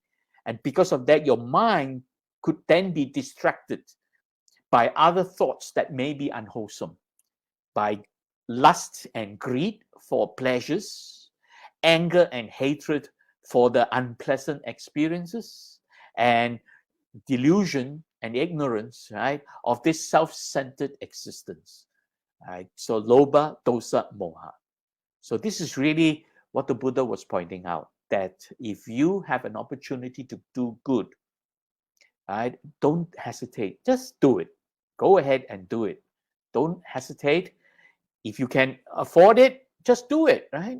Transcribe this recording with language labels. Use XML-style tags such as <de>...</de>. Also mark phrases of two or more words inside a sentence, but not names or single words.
<en>And because of that, your mind could then be distracted by other thoughts that may be unwholesome, by lust and greed for pleasures, anger and hatred for the unpleasant experiences, and delusion and ignorance, right, of this self-centered existence. Right? So</en> <pi>lobha, dosa, moha.</pi> <en>So this is really what the Buddha was pointing out, that if you have an opportunity to do good, right, don't hesitate, just do it. Go ahead and do it. Don't hesitate. If you can afford it, just do it, right?</en>